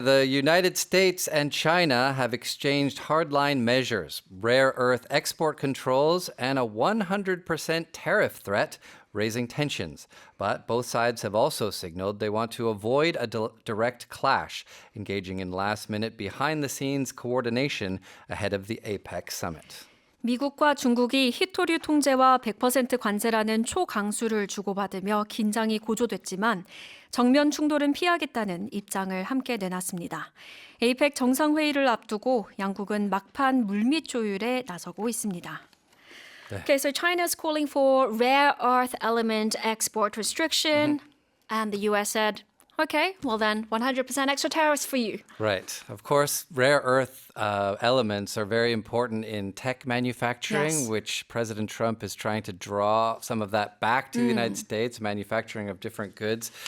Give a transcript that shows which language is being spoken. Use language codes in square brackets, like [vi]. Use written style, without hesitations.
[en] The United States and China have exchanged hardline measures, rare earth export controls, and a 100% tariff threat, raising tensions. But both sides have also signaled they want to avoid a direct clash, engaging in last-minute behind-the-scenes coordination ahead of the APEC summit. [ko] 미국과 중국이 히토류 통제와 100% 관세라는 초강수를 주고받으며 긴장이 고조됐지만 정면 충돌은 피하겠다는 입장을 함께 내놨습니다. APEC 정상회의를 앞두고 양국은 막판 물밑 조율에 나서고 있습니다. [en] Okay, so China is calling for rare earth element export restriction, and the U.S. said, okay, well then 100% extra tariffs for you. Right. Of course, rare earth elements are very important in tech manufacturing, Yes. which President Trump is trying to draw some of that back to the United States, manufacturing of different goods.